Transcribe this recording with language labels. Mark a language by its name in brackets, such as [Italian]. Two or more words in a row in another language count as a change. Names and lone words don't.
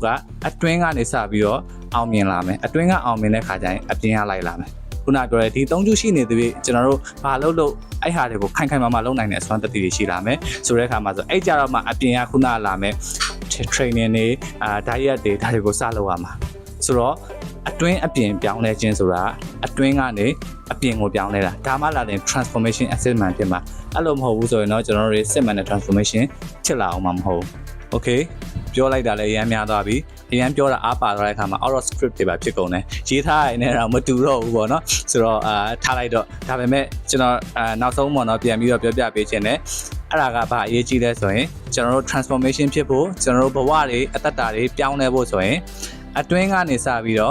[Burmese] ကအတွင်းကနေစပြီးတော့အောင်မြင်လာမယ်အတွင်းကအောင်မြင်တဲ့ခါကျရင်အပြင်ကလိုက်လာမယ်ခုနပြောတဲ့ဒီ၃ခုရှိနေသေးပြီကျွန်တော်တို့ဘာလို့အဲ့ဟာတွေကိုခိုင်ခိုင်မာမာလုပ်နိုင်တဲ့အစွမ်းတတိတွေရှိလာမယ်ဆိုတဲ့အခါမှာဆိုအဲ့ကြတော့မှအပြင်ကခုနလာမယ် training တွေdiet တွေဒါတွေကိုစလုပ်ရမှာဆိုတော့အတွင်းအပြင်ပြောင်းလဲခြင်းဆိုတာအတွင်းကနေအပြင်ကိုပြောင်းလဲတာဒါမှလာတဲ့ [English] transformation assessment [Burmese] ဖြစ်မှာအဲ့လိုမဟုတ်ဘူးဆိုရင်တော့ကျွန်တော်တို့စစ်မှန်တဲ့ transformation ဖြစ်လာအောင်မှာမဟုတ်ဘူး okay ပြောလိုက်တာလည်းအများသွားပြီအရင်ပြောတာအားပါသွားတဲ့အခါမှာ [English] out of script [Burmese] တွေပါဖြစ်ကုန်တယ်ရေးထားရတဲ့တော့မတူတော့ဘူးပေါ့နော်ဆိုတော့ထားလိုက်တော့ဒါပေမဲ့ကျွန်တော်နောက်ဆုံးပေါ့နော်ပြန်ပြီးတော့ပြောပြပေးခြင်းနဲ့အဲ့ဒါကဘာအရေးကြီးလဲဆိုရင်ကျွန်တော်တို့ transformation ဖြစ်ဖို့ကျွန်တော်တို့ဘဝတွေအသက်တာတွေပြောင်းလဲဖို့ဆိုရင်အတွင်းကနေစပြီးတော့